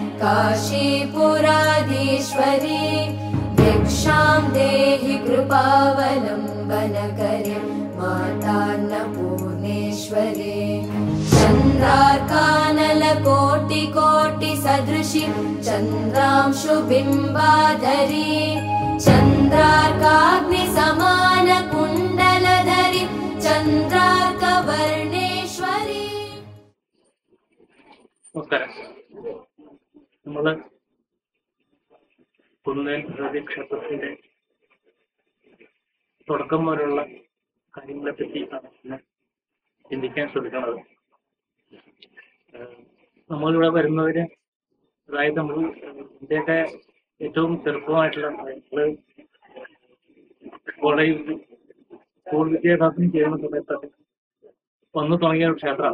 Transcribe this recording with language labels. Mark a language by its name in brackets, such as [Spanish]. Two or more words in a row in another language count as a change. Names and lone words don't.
[Sanskrit] काशीपुराधीश्वरी भिक्षां देहि कृपावलम्बनकरी मातान्नपूर्णेश्वरी चन्द्रार्कानलकोटि सदृशि चन्द्रांशुबिम्बाधरी चन्द्रार्काग्निसमान कुण्डलधरी चन्द्रार्कवर्णेश्वरी. [Malayalam] നമസ്കാരം. നമ്മള് കുന്നേൽ ഭഗവതി ക്ഷേത്രത്തിന്റെ തുടക്കം മുതലുള്ള കാര്യങ്ങളെ പറ്റി ചിന്തിക്കാൻ ശ്രമിക്കുന്നത്. നമ്മളിവിടെ വരുന്നവര്, അതായത് നമ്മൾ ഇന്ത്യയൊക്കെ ഏറ്റവും ചെറുപ്പമായിട്ടുള്ള നമ്മള് [English] college school [Malayalam] വിദ്യാഭ്യാസം ചെയ്യുന്ന സമയത്തൊക്കെ വന്നു തുടങ്ങിയ ഒരു ക്ഷേത്രമാണ്.